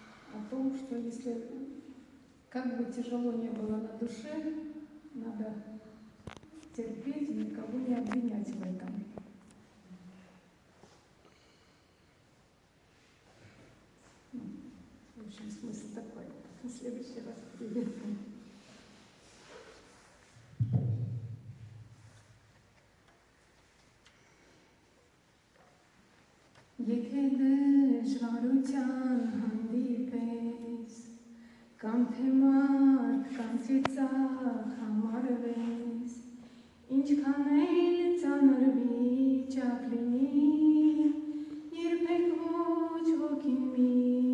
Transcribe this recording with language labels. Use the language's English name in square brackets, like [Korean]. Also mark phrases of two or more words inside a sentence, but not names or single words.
[Russian] о том, что если как бы тяжело не было на душе, надо терпеть и никого не обвинять в этом. В общем, смысл такой. В следующий раз приветствую. [Armenian] Եթե դժվարության հանդիպես, կամ թե մարդ, կամ թե ծախ համարվես, ինչքան էլ ծանր վիճակ լինի, երբեք ոչ ոգին մի